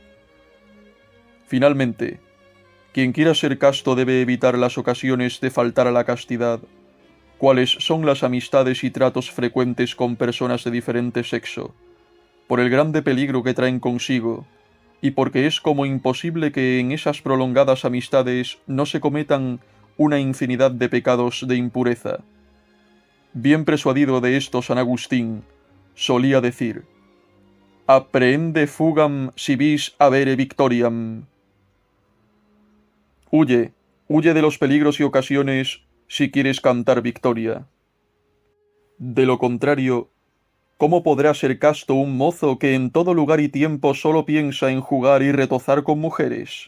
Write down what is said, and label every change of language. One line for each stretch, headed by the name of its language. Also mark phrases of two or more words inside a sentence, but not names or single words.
Spanish: Finalmente, quien quiera ser casto debe evitar las ocasiones de faltar a la castidad, cuáles son las amistades y tratos frecuentes con personas de diferente sexo, por el grande peligro que traen consigo, y porque es como imposible que en esas prolongadas amistades no se cometan una infinidad de pecados de impureza. Bien persuadido de esto San Agustín, solía decir:
Latin: «Apprehende fugam si vis avere victoriam».
Spanish: Huye de los peligros y ocasiones si quieres cantar victoria. De lo contrario, ¿cómo podrá ser casto un mozo que en todo lugar y tiempo solo piensa en jugar y retozar con mujeres?